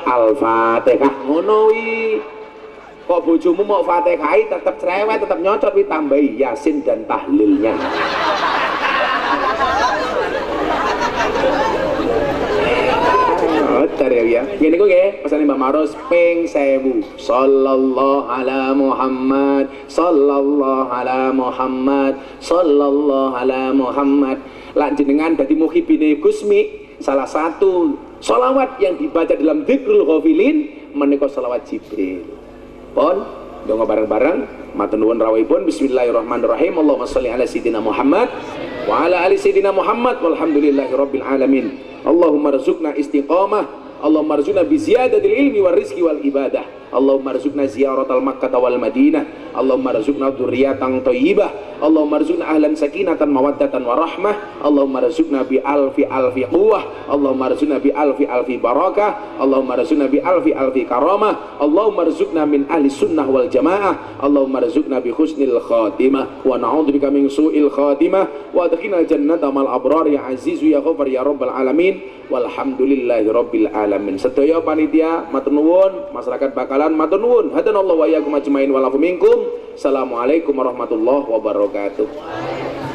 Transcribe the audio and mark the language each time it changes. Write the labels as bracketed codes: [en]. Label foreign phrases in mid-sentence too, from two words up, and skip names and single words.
[jv] Al-Fatihah. Ngono wi. Kok bojomu mau Fatihah tetap cerewet, tetap nyocot wi, tambahi Yasin dan tahlilnya. Ya, ini kok nggih pesane Mbak Maros ping 1000. [ar] صلى الله على محمد، صلى الله على محمد، صلى الله على محمد. [jv] Lan jenengan dadi muhibine Gusmi, [id] salah satu sholawat yang dibaca dalam Dzikrul Ghafilin menika sholawat Jibril. [jv] Pon donga bareng-bareng matur nuwun rawuhipun. [ar] بسم الله الرحمن الرحيم. اللهم صل على سيدنا محمد وعلى آل سيدنا محمد والحمد لله رب العالمين. اللهم ارزقنا استقامة، اللهم ارزقنا بزيادة العلم والرزق والعبادة. اللهم ارزقنا زيارة مكة والمدينة. اللهم ارزقنا ذرية طيبة. اللهم ارزقنا أهلا سكينة مودة ورحمة. اللهم ارزقنا بألف قوة. اللهم ارزقنا بألف بركة. اللهم ارزقنا بألف كرامة. اللهم ارزقنا من أهل السنة والجماعة. اللهم ارزقنا بحسن الخاتمة ونعوذ بك من سوء الخاتمة وأدخلنا جنة مع الأبرار يا عزيز يا غفار يا رب العالمين. والحمد لله رب العالمين. [jv] Sedaya panitia matur nuwun, masyarakat Bakalan matur nuwun. [ar] هدانا الله وإياكم أجمعين ولكم منكم. السلام عليكم ورحمة الله وبركاته.